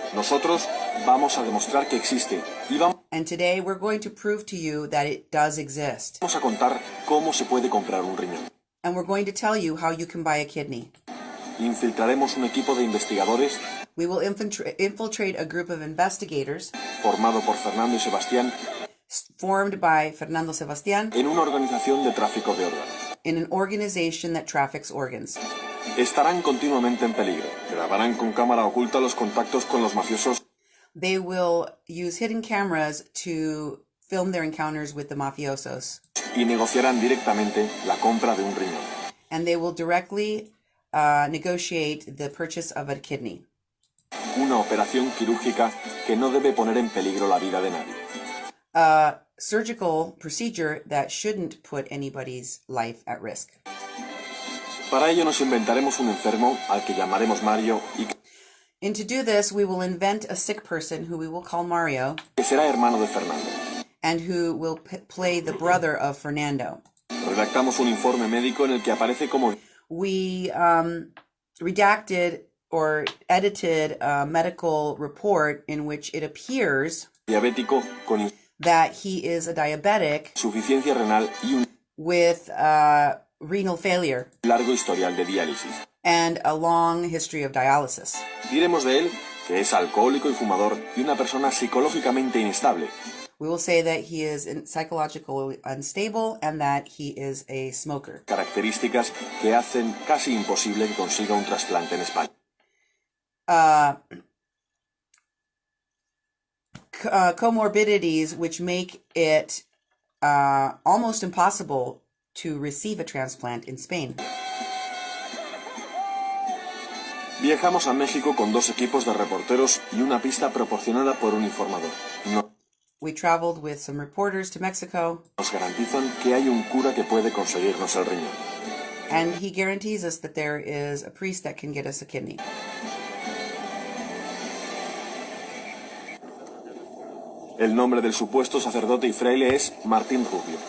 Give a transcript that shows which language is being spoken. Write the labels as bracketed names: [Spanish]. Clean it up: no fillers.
[Spanish] Nosotros vamos a demostrar que existe y vamos [English] And today we're going to prove to you that it does exist. [Spanish] a contar cómo se puede comprar un riñón. [English] And we're going to tell you how you can buy a kidney. [Spanish] Infiltraremos un equipo de investigadores [English] We will infiltrate a group of investigators [Spanish] formado por Fernando y Sebastián [English] formed by Fernando Sebastián [Spanish] en una organización de tráfico de órganos. [English] in an organization that traffics organs. [Spanish] Estarán continuamente en peligro. Grabarán con cámara oculta los contactos con los mafiosos [English] They will use hidden cameras to film their encounters with the mafiosos. [Spanish] y negociarán directamente la compra de un riñón. [English] And they will directly negotiate the purchase of a kidney. [Spanish] Una operación quirúrgica que no debe poner en peligro la vida de nadie. [English] A surgical procedure that shouldn't put anybody's life at risk. [Spanish] Para ello nos inventaremos un enfermo al que llamaremos Mario y [English] And to do this, we will invent a sick person who we will call Mario, [Spanish] que será hermano de Fernando. [English] and who will play the brother of Fernando. [Spanish] Redactamos un informe médico en el que aparece como [English] We redacted or edited a medical report in which it appears [Spanish] diabético con [English] that he is a diabetic [Spanish] insuficiencia renal y un [English] with renal failure [Spanish] largo historial de diálisis. [English] and a long history of dialysis. [Spanish] Diremos de él que es alcohólico y fumador y una persona psicológicamente inestable. [English] We will say that he is psychologically unstable and that he is a smoker. [Spanish] Características que hacen casi imposible que consiga un trasplante en España. [English] Comorbidities which make it almost impossible to receive a transplant in Spain. [Spanish] Viajamos a México con 2 equipos de reporteros y una pista proporcionada por un informador. [English] We traveled with some reporters to Mexico, [Spanish] Nos garantizan que hay un cura que puede conseguirnos el riñón. [English] and he guarantees us that there is a priest that can get us a kidney. [Spanish] El nombre del supuesto sacerdote y fraile es Martín Rubio.